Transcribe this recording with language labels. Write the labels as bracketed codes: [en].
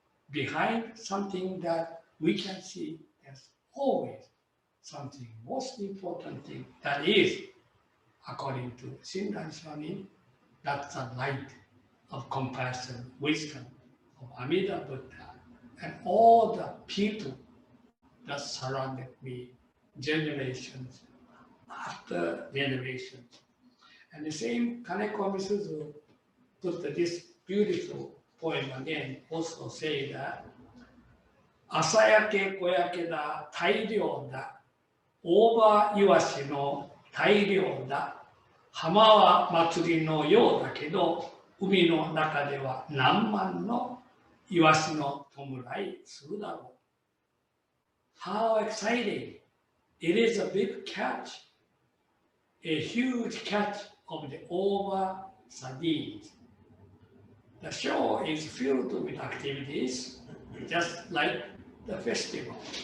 [en] Behind something that we can see, there's always something, most important thing that is, according to Shinran Swami, that's the light of compassion, wisdom of Amida Buddha, and all the people that surrounded me, generations after generations. And the same Kaneko Misuzu put this beautiful poem again, also say that, [ja] 朝焼け小焼けだ、大量だ、大葉イワシの大量だ、浜は祭りのようだけど、海の中では何万のイワシの弔いするだろう。 [en] How exciting! It is a big catch, a huge catch of the over sardines. The show is filled with activities, just like the festival.